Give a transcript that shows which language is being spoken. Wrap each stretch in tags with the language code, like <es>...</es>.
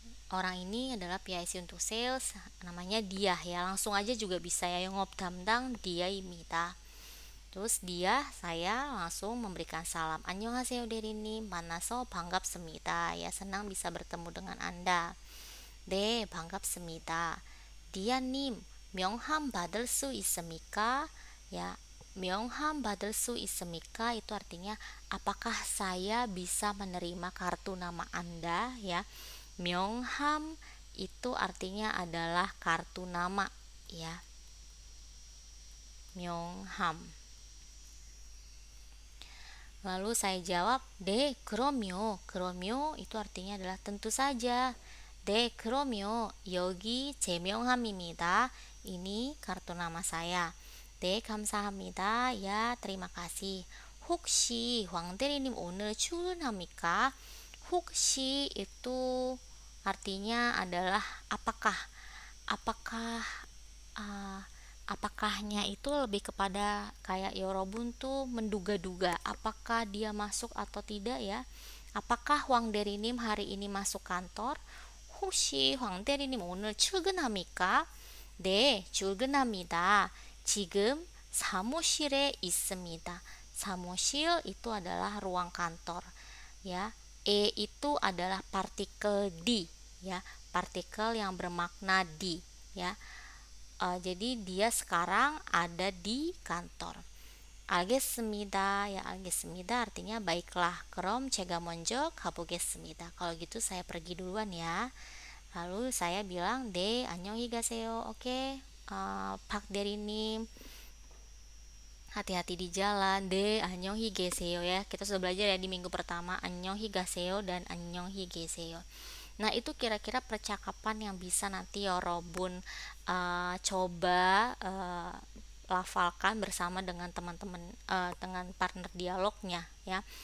<id>Orang ini adalah PIC untuk sales, namanya dia ya. Langsung aja juga bisa ya,</id> <ko>영업 담당</ko> <id>dia입니다. Terus dia, saya langsung memberikan salam.</id> <ko>안녕하세요 대리님, 만나서 반갑습니다.</ko> <id>Ya, senang bisa bertemu dengan Anda.</id> <ko>네, 반갑습니다. 디아님, 명함 받을 수 있습니까? Ya, 명함 받을 수 있습니까?</ko> <id>Itu artinya apakah saya bisa menerima kartu nama Anda ya. 명함 itu artinya adalah kartu nama ya.</id> <ko>명함.</ko> <id>Lalu saya jawab,</id> <ko>네, 그럼요.</ko> <id>그럼요 itu artinya adalah tentu 사자.</id> <ko>네, 그럼요. 여기 제 명함입니다.</ko> <id>Ini kartu nama saya.</id> <ko>네, 감사합니다.</ko> <id>Ya, terima kasih.</id> <ko>혹시 황 대리님 오늘 출근합니까?</ko> <id>혹시 itu artinya adalah apakah. Apakah apakahnya itu lebih kepada kayak yorobun tuh menduga-duga apakah dia masuk atau tidak ya. Apakah Hwang Derinim hari ini masuk kantor?</id> <ko>혹시 황 대리님 오늘 출근합니까? 네, 출근합니다. 지금 사무실에 있습니다.</ko> <id>사무실 itu adalah ruang kantor ya. Itu adalah partikel di ya, partikel yang bermakna di ya. Jadi dia sekarang ada di kantor. 알겠습니다 ya, 알겠습니다 artinya baiklah.</id> <ko>그럼 제가 먼저 가보겠습니다.</ko> <id>Kalau gitu saya pergi duluan ya. Lalu saya bilang,</id> <ko>네, 안녕히 가세요.</ko> <id>Oke, Pak Derinim, hati-hati di jalan.</id> <ko>네, 안녕히 계세요 ya.</ko> <id>Kita sudah belajar ya di minggu pertama</id> <ko>안녕히 가세요</ko> <id>dan</id> <ko>안녕히 계세요.</ko> <id>Nah, itu kira-kira percakapan yang bisa nanti Yorobun coba lafalkan bersama dengan teman-teman, dengan partner dialognya ya.</id>